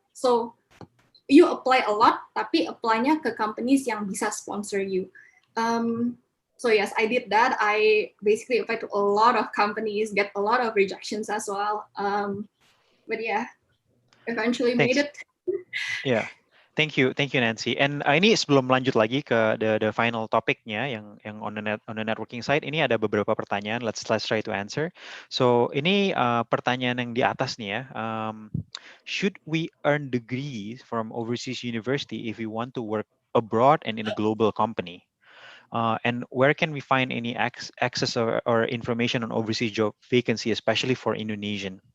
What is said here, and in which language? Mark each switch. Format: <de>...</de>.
<en>So you apply a lot</en> <id>tapi apply-nya ke</id> <en>companies yang bisa sponsor you. So yes, I did that. I basically applied to a lot of companies, get a lot of rejections as well. But yeah, eventually made it. Yeah. Thank you, Nancy.</en> <id>And ini sebelum lanjut lagi ke the final topiknya yang</id> <en>on the networking side,</en> <id>ini ada beberapa pertanyaan.</id> <en>Let's try to answer.</en> <id>So ini pertanyaan yang di atas nih ya.</id> <en>Should we earn degrees from overseas university if we want to work abroad and in a global company? And where can we find any access or information on overseas job vacancy, especially for Indonesian?</en>